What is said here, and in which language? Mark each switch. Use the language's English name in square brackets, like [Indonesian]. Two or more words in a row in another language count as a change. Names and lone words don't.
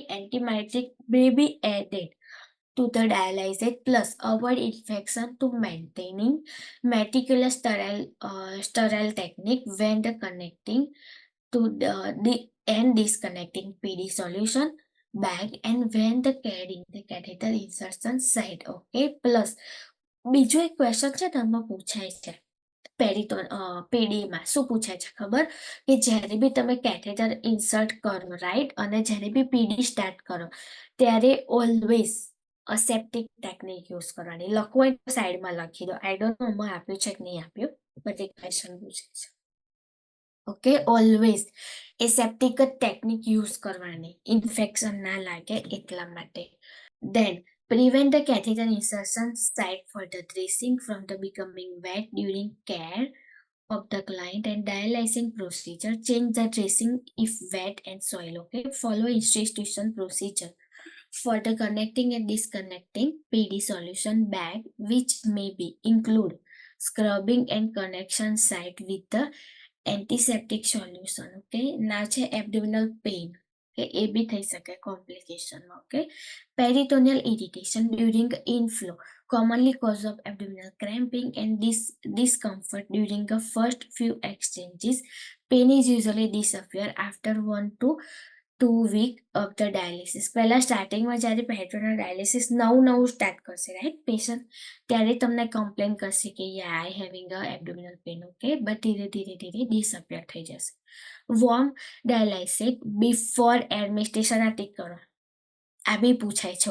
[English] Antibiotic may be added to the dialysis plus avoid infection to maintaining meticulous sterile technique when the connecting to the and disconnecting PD solution bag and when the carrying the catheter insertion site. Okay, plus [Gujarati] બીજો એક ક્વેશ્ચન છે તમને પૂછાય છે પીડીમાં. શું પૂછાય છે ખબર? કે જ્યારે બી તમે [English] catheter insert [Gujarati] કરો, રાઈટ, અને જ્યારે બી [English] PD start [Gujarati] કરો ત્યારે [English] always aseptic technique use [Gujarati] કરવાની. લખવું હોય તો સાઈડમાં લખી દો. [English] I don't know [Gujarati] એમાં આપ્યું છે કે નહીં આપ્યું, બટ એક ક્વેશ્ચન પૂછે છે. [English] okay, always aseptic [Gujarati] જ [English] technique use [Gujarati] કરવાની, ઇન્ફેક્શન ના લાગે એટલા માટે. [English] Then prevent the catheter insertion site for the dressing from the becoming wet during care of the client and dialyzing procedure. Change the dressing if wet and soil. Okay, follow institution procedure for the connecting and disconnecting PD solution bag, which may be include scrubbing and connection site with the antiseptic solution. Okay, now છે abdominal pain. [Gujarati] કે એ બી થઈ શકે કોમ્પ્લિકેશનમાં. ઓકે, [English] peritoneal irritation during inflow, commonly cause of abdominal cramping and discomfort during the first few exchanges. Pain is usually disappear after 1 to 2 week of the dialysis. [Gujarati] પહેલા સ્ટાર્ટિંગમાં જ્યારે [English] peritoneal dialysis [Gujarati] નવું સ્ટાર્ટ કરશે, રાઈટ, પેશન્ટ, ત્યારે તમને કમ્પ્લેન કરશે કે [English] ya I having a abdominal pain. okay, but [Gujarati] ધીરે ડિસઅપિયર થઈ જશે. [English] warm dialysis before administration [Gujarati] આ ટીક કરો. આ બી પૂછાય છે.